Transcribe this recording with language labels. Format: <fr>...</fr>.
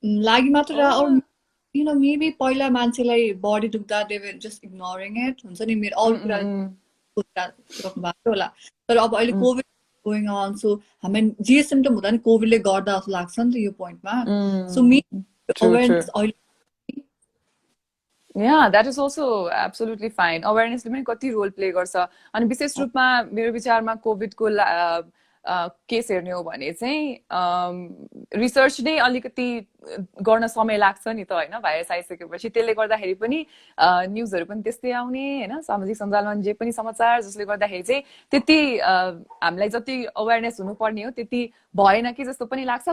<ne>लागि मात्र,</ne> <en>or you know maybe</en> <ne>पहिला मान्छेलाई बडी दुख्दा</ne> <en>they were just ignoring it,</en> <ne>हुन्छ नि, मेरो अरू कुरा सोचिराख्नु भएको होला. तर अब अहिले कोभिड</ne> <en>going on,</en> <ne>so हामी जे सिम्टम हुँदा नि कोभिडले गर्दा जस्तो लाग्छ नि त यो पोइन्टमा. सो मे अवेरनेस अहिले</ne> <en>Yeah, that is also absolutely fine.</en> <ne>Awareness पनि कति रोल प्ले गर्छ. अनि विशेष रूपमा मेरो विचारमा कोभिडको केस हेर्ने हो भने चाहिँ रिसर्च नै अलिकति गर्न समय लाग्छ नि त होइन, भाइरस आइसकेपछि. त्यसले गर्दाखेरि पनि न्युजहरू पनि त्यस्तै आउने होइन, सामाजिक सञ्जालमा जे पनि समाचार, जसले गर्दाखेरि चाहिँ त्यति हामीलाई जति अवेरनेस हुनुपर्ने हो त्यति भएन कि जस्तो पनि लाग्छ.</ne>